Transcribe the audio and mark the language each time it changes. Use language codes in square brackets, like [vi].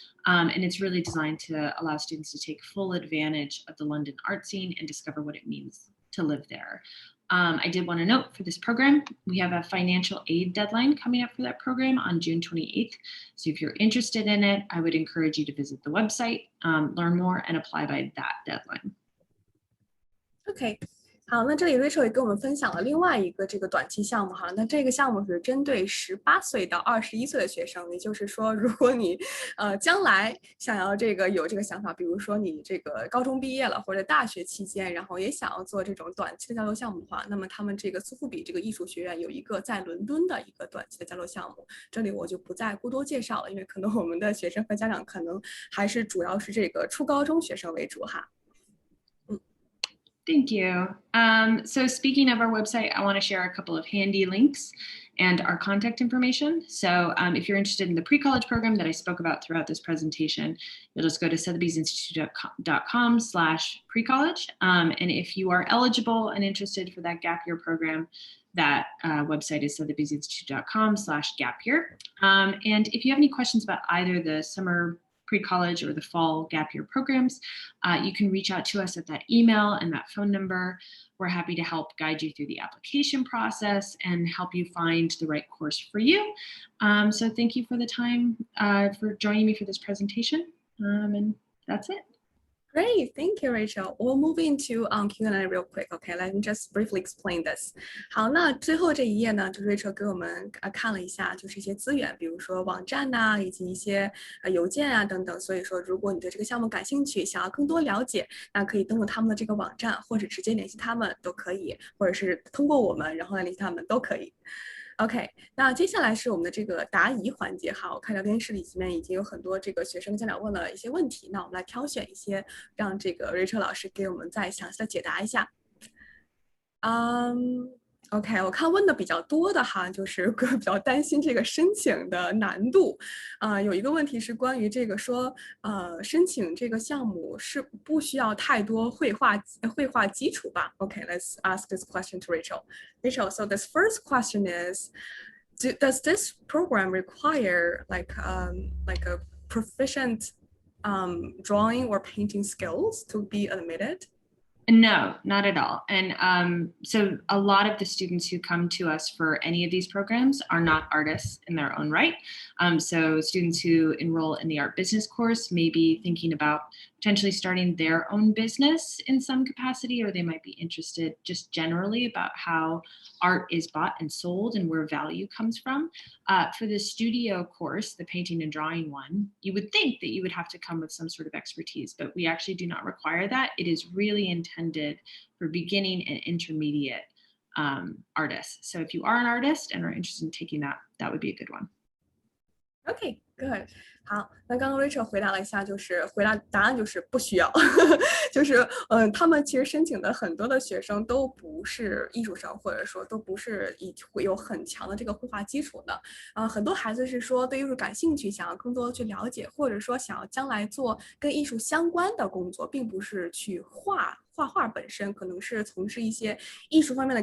[en] And it's really designed to allow students to take full advantage of the London art scene and discover what it means to live there. I did want to note for this program, we have a financial aid deadline coming up for that program on June 28th. So if you're interested in it, I would encourage you to visit the website, learn more, and apply by that deadline. Okay, [zh] 好，那这里 Rachel 也跟我们分享了另外一个这个短期项目哈，那这个项目是针对18岁到21岁的学生，也就是说，如果你将来想要有这个想法，比如说你这个高中毕业了或者大学期间，然后也想要做这种短期的交流项目的话，那么他们这个苏富比这个艺术学院有一个在伦敦的一个短期的交流项目，这里我就不再过多介绍了，因为可能我们的学生和家长可能还是主要是这个初高中学生为主哈。 [en] Thank you. So speaking of our website, I want to share a couple of handy links and our contact information. So if you're interested in the pre-college program that I spoke about throughout this presentation, you'll just go to sothebysinstitute.com/precollege. And if you are eligible and interested for that gap year program, that website is sothebysinstitute.com/gap year. And if you have any questions about either the summer pre-college or the fall gap year programs, you can reach out to us at that email and that phone number. We're happy to help guide you through the application process and help you find the right course for you. So thank you for the time for joining me for this presentation. And that's it. Great, thank you, Rachel. We'll move into Q&A real quick. Okay, let me just briefly explain this. [zh] 好，那最后这一页呢，就是 Rachel 给我们看了一下，就是一些资源，比如说网站呐，以及一些邮件啊等等。所以说，如果你对这个项目感兴趣，想要更多了解，那可以登录他们的这个网站，或者直接联系他们都可以，或者是通过我们然后来联系他们都可以。 OK， 那接下来是我们的这个答疑环节哈。我看聊天室里面已经有很多这个学生家长问了一些问题，那我们来挑选一些，让这个 Rachel 老师给我们再详细的解答一下。 OK， 我看问的比较多的哈，就是比较担心这个申请的难度。有一个问题是关于这个说，申请这个项目是不需要太多绘画基础吧 ？OK， [en] let's ask this question to Rachel. Rachel, so this first question is, does this program require like a proficient drawing or painting skills to be admitted? No, not at all. And so a lot of the students who come to us for any of these programs are not artists in their own right. So students who enroll in the art business course may be thinking about potentially starting their own business in some capacity, or they might be interested just generally about how art is bought and sold and where value comes from. For the studio course, the painting and drawing one, you would think that you would have to come with some sort of expertise, but we actually do not require that. It is really intended for beginning and intermediate artists. So if you are an artist and are interested in taking that, that would be a good one. Okay, good. [zh] 好，那刚刚 Rachel 回答了一下，就是答案就是不需要，就是他们其实申请的很多的学生都不是艺术生，或者说都不是会有很强的这个绘画基础的。很多孩子是说对艺术感兴趣，想要更多的去了解，或者说想要将来做跟艺术相关的工作，并不是去画画本身，可能是从事一些艺术方面的。